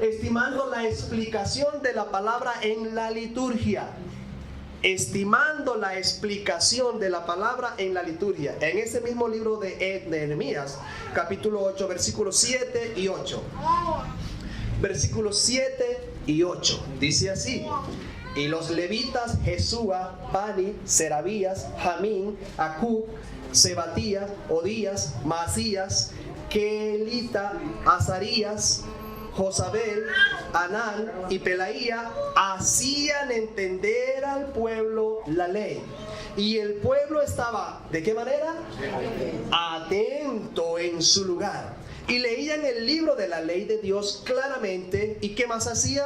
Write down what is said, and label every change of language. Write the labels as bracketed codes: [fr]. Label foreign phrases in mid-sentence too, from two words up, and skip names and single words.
[es] Estimando la explicación de la palabra en la liturgia. estimando la explicación de la palabra en la liturgia. En ese mismo libro de Nehemías, capítulo 8, versículos 7 y 8. Versículos 7 y 8. Dice así: y los levitas Jesúa, Bani, Serabías, Jamín, Acub, Sebatías, Odías, Maasías, Keelita, Azarías, Josabel, Anán y Pelaía hacían entender al pueblo la ley. Y el pueblo estaba, ¿de qué manera? Atento en su lugar. Y leían el libro de la ley de Dios claramente. ¿Y qué más hacía?